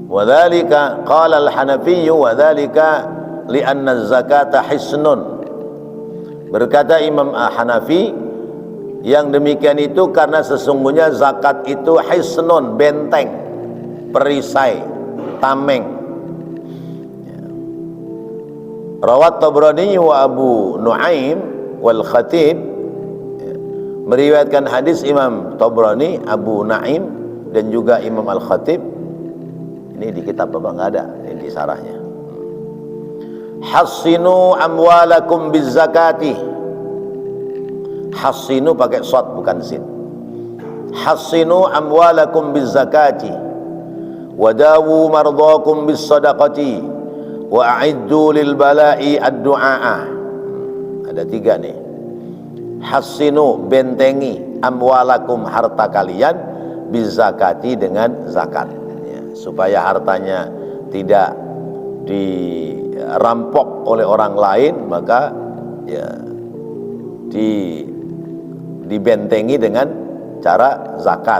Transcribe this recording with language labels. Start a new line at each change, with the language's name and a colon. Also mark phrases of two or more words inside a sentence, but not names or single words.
Arabic: وذلك قال الحنفي وذلك لأن الزكاة حصن
Indonesian: Berkata Imam Hanafi, yang demikian itu karena sesungguhnya zakat itu hisnun, benteng, perisai, tameng.
Arabic: رواه طبراني و أبو نعيم والخطيب,
Indonesian: meriwayatkan hadis Imam Tabrani, Abu Naim dan juga Imam Al-Khatib. Ini di kitab apa enggak ada, ini di sarahnya.
Arabic: حصنوا أموالكم بالزكاة.
Indonesian: Hassinu pakai shad bukan sin.
Arabic: حصنوا أموالكم بالزكاة وداووا مرضاكم بالصدقة وأعدوا للبلاء الدعاء.
Indonesian: Ada 3 nih. Hassinu, bentengi, amwalakum, harta kalian, bizzakati, dengan zakat, ya, supaya hartanya tidak dirampok oleh orang lain, maka ya dibentengi dengan cara zakat.